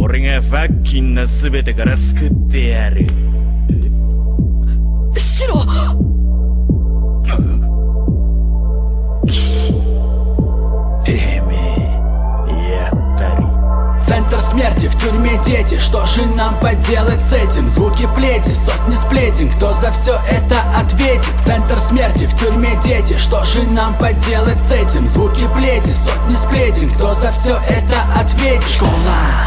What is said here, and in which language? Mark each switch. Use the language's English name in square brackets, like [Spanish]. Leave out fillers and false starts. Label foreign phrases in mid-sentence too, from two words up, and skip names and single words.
[Japanese] がファッキンな全てから救ってやる。シロ。てめえ、やっぱり。 [Russian] Центр смерти, в тюрьме дети. Что же нам поделать с этим? Звуки плети, сотни сплетен. Кто за все это ответит? Центр смерти, в тюрьме дети. Что же нам поделать с этим? Звуки плети, сотни сплетен. Кто за все это ответит? Школа.